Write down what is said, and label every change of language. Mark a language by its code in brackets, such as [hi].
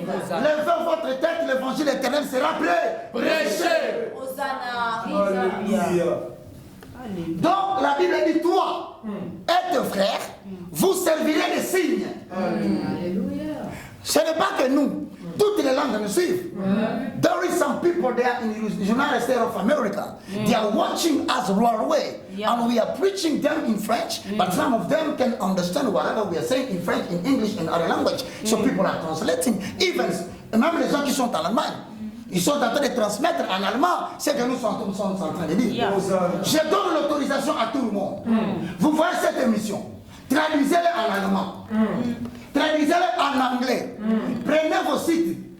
[fr] Levez votre tête, l'évangile éternel sera prêché. Hosanna. Donc la Bible dit, toi et tes frères, vous servirez de signes. Alléluia. Ce n'est pas que nous, toutes les langues nous suivent. [en] There is some people there in the United States of America. They are watching us right away. And we are preaching them in French, but some of them can understand whatever we are saying in French, in English, and other language. So people are translating. Even, [fr] même les gens qui sont en Allemagne, ils sont en train de transmettre en allemand ce que nous sommes en train de dire. Je donne l'autorisation à tout le monde. Vous voyez cette émission, traduisez-les en allemand, traduisez-les en anglais. Prenez vos sites.